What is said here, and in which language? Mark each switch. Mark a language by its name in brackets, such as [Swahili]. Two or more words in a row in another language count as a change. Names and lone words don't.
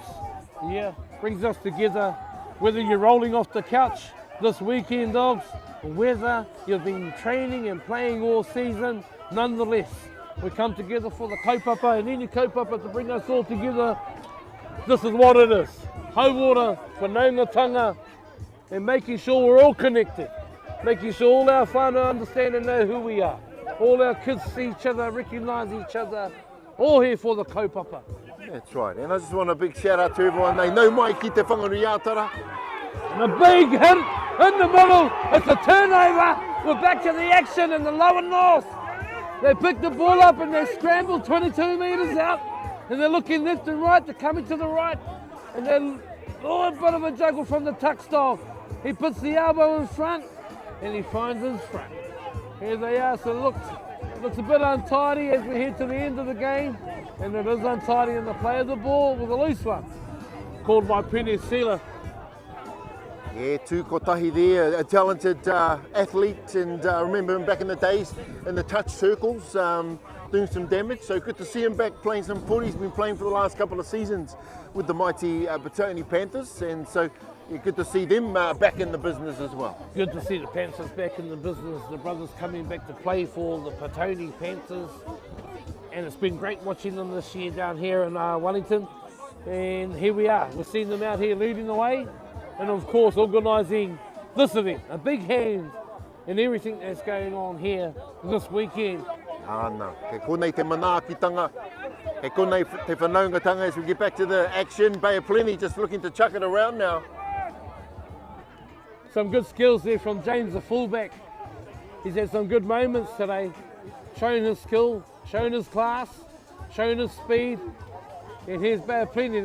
[English] Yeah, brings us together, whether you're rolling off the couch this weekend, dogs, or whether you've been training and playing all season, nonetheless, we come together for the kaupapa, and any kaupapa to bring us all together. This is what it is. [Māori] Hauora, whanaungatanga, [English] and making sure we're all connected. Making sure all our whānau understand and know who we are. All our kids see each other, recognise each other, all here for the kaupapa. That's right, and I just want a big shout out to everyone. They know [Māori] mai ki te whangaruiatara. [English] And a big hit in the middle. It's a turnover. We're back to the action in the lower north. They pick the ball up and they scramble 22 metres out. And they're looking left and right, they're coming to the right. And then, a bit of a juggle from the tuck style. He puts the elbow in front and he finds his front. Here they are, so it looks a bit untidy as we head to the end of the game. And it is untidy in the play of the ball with a loose one. Called by Penny Sealer. Yeah, [Māori] tū kotahi [English] there, a talented athlete, and remember him back in the days in the touch circles, doing some damage. So good to see him back playing some footy. He's been playing for the last couple of seasons with the mighty Petone Panthers, and so yeah, good to see them back in the business as well. Good to see the Panthers back in the business, the brothers coming back to play for the Petone Panthers, and it's been great watching them this year down here in Wellington. And here we are, we've seen them out here leading the way, and of course organising this event. A big hand in everything that's going on here this weekend. [Māori] Ana, ke konei te manaakitanga, ke konei te whanaungatanga [English] as we get back to the action. Bay of Plenty just looking to chuck it around now. Some good skills there from James, the fullback. He's had some good moments today, showing his skill, showing his class, showing his speed. And here's Bay of Plenty.